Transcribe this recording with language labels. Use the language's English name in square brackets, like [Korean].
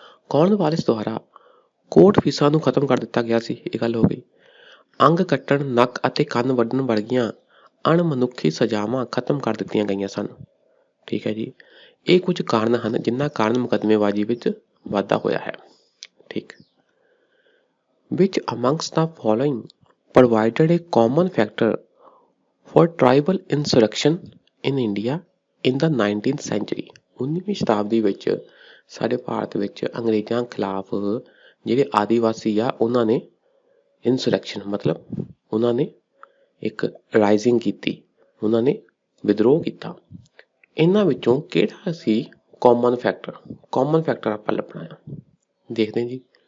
[Punjabi] ਕੌਰਨਵਾਲਿਸ ਦੁਆਰਾ ਕੋਰਟ ਫੀਸਾਂ ਨੂੰ ਖਤਮ ਕਰ ਦਿੱਤਾ ਗਿਆ ਸੀ, ਇਹ ਗੱਲ ਹੋ ਗਈ। ਅੰਗ ਕੱਟਣ, ਨੱਕ ਅਤੇ ਕੰਨ ਵੱਢਣ ਵਰਗੀਆਂ ਅਣਮਨੁੱਖੀ ਸਜ਼ਾਵਾਂ ਖਤਮ ਕਰ ਦਿੱਤੀਆਂ ਗਈਆਂ ਸਨ। ਠੀਕ ਹੈ ਜੀ, ਇਹ ਕੁਝ ਕਾਰਨ ਹਨ ਜਿਨ੍ਹਾਂ ਕਾਰਨ ਮੁਕੱਦਮੇਬਾਜ਼ੀ ਵਿੱਚ ਵਾਧਾ ਹੋਇਆ ਹੈ। ਠੀਕ। [English] Which amongst the following provided a common factor for tribal insurrection in India in the 19th century। [Punjabi] 19ਵੀਂ ਸ਼ਤਾਬਦੀ ਵਿੱਚ ਸਾਡੇ ਭਾਰਤ ਵਿੱਚ ਅੰਗਰੇਜ਼ਾਂ ਖਿਲਾਫ ਜਿਹੜੇ ਆਦੀਵਾਸੀ ਆ ਉਹਨਾਂ ਨੇ ਇੰਸੁਰੈਕਸ਼ਨ ਮਤਲਬ ਉਹਨਾਂ ਨੇ ਇੱਕ ਰਾਈਜ਼ਿੰਗ ਕੀਤੀ, ਉਹਨਾਂ ਨੇ ਵਿਦਰੋਹ ਕੀਤਾ। ਇਹਨਾਂ ਵਿੱਚੋਂ ਕਿਹੜਾ ਸੀ ਕਾਮਨ ਫੈਕਟਰ? ਕਾਮਨ ਫੈਕਟਰ ਆਪਾਂ ਲੱਭਣਾ ਆ। ਦੇਖਦੇ ਹਾਂ ਜੀ।